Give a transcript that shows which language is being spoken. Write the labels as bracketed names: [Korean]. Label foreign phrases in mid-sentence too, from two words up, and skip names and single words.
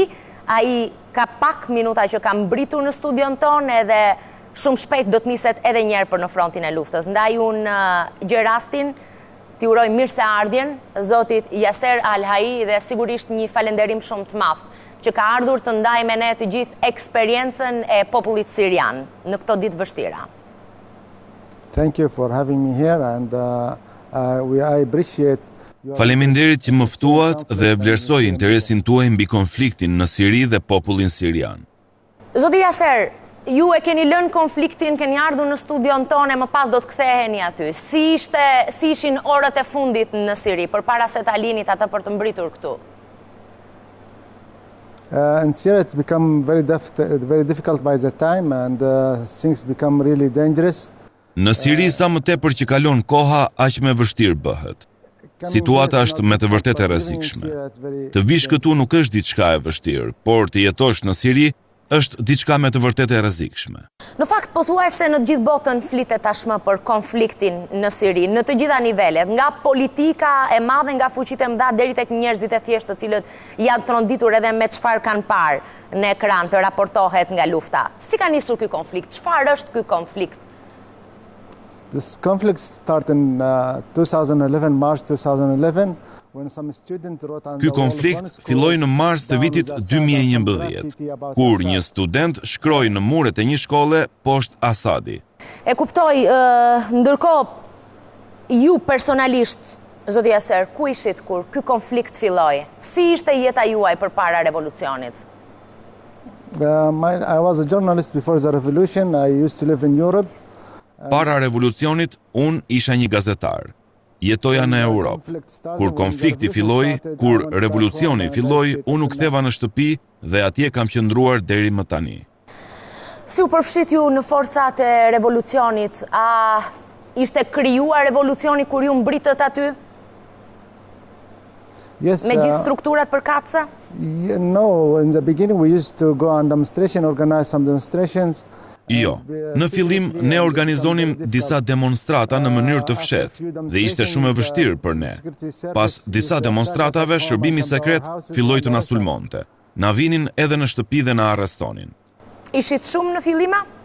[Albanian] Ai ka pak minuta që ka mbritur në studion tonë edhe shumë shpejt do të niset edhe një herë për në frontin e luftës. Ndaj unë gjej rastin t'i uroj mirë se ardhjen zotit Yasser Al-Hai dhe sigurisht një falenderim shumë të madh që ka ardhur të ndajë me ne të gjithë eksperiencën e popullit sirian në këto ditë vështira. [English] Thank you for having me here and I appreciate. [Albanian] Faleminderit që më ftuat dhe vlerësoj interesin tuaj mbi konfliktin në Siri dhe popullin sirian. Zoti Yasser, ju e keni lënë konfliktin, keni ardhur në studion tonë, më pas do të ktheheni aty. Si ishin orët e fundit në Siri, përpara se ta linit ata për të mbritur këtu? [English] In Syria it became very difficult by the time and things become really dangerous. [Albanian] Në Siri sa më tepër që kalon koha, aq më vështirë bëhet. Situata është me të vërtetë e rrezikshme. Të vish këtu nuk është diçka e vështirë, por të jetosh në Siri është diçka me të vërtetë e rrezikshme. Në fakt, pothuajse në të gjithë botën flitet tashmë për konfliktin në Siri, në të gjitha nivelet, nga politika e madhe, nga fuqitë e mëdha deri tek njerëzit e thjeshtë të cilët janë tronditur edhe me çfarë kanë parë në ekran të raportohet nga lufta. Si ka nisur ky konflikt? Çfarë është ky konflikt? [English] This conflict started in 2011, March 2011. [Albanian] Ky konflikt filloi në mars të vitit 2011, kur një student shkroi në muret e një shkolle poshtë Asadi. E kuptoj, ndërkohë ju personalisht, zoti Yasser, ku ishit kur ky konflikt filloi? Si ishte jeta juaj përpara revolucionit? [English] I was a journalist before the revolution. I used to live in Europe. [Albanian] Para revolucionit, unë isha një gazetar. Jetoja në Europë. Kur konflikti filloi, kur revolucioni filloi, unë u ktheva në shtëpi dhe atje kam qëndruar deri më tani. Si u përfshit ju në forcat e revolucionit? A ishte krijuar revolucioni kur ju mbritët aty? [English] Yes. [Albanian] Me gjithë strukturat përkatëse? [English] No, in the beginning we used to go on demonstration, organize some demonstrations. [Albanian] Jo, në fillim ne organizonim disa demonstrata në mënyrë të fshehtë dhe ishte shumë e vështirë për ne. Pas disa demonstratave, shërbimi sekret filloi të na sulmonte. Na vinin edhe në shtëpi dhe na arrestonin. Ishit shumë në fillime?